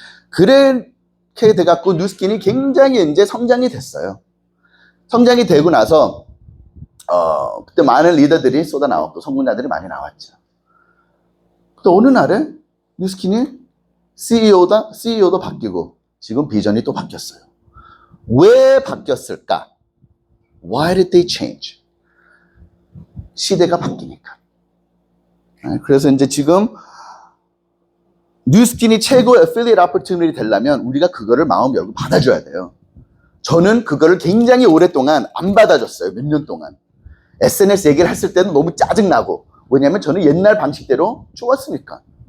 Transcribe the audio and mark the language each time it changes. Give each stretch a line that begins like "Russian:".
Korean: 그렇게 돼갖고 뉴스킨이 굉장히 이제 성장이 됐어요. 성장이 되고 나서 그때 많은 리더들이 쏟아 나왔고 성공자들이 많이 나왔죠. 또 어느 날에 뉴스킨이 CEO도 바뀌고 지금 비전이 또 바뀌었어요. 왜 바뀌었을까?
English: Why did they change?
Korean: 시대가 바뀌니까. 그래서 이제 지금 뉴스킨이 최고 애필리에이트 오퍼튜니티 되려면 우리가 그거를 마음 열고 받아줘야 돼요. 저는 그거를 굉장히 오랫동안 안 받아줬어요. 몇 년 동안. SNS 얘기를 했을 때는 너무 짜증나고. 왜냐면 저는 옛날 방식대로 좋았으니까.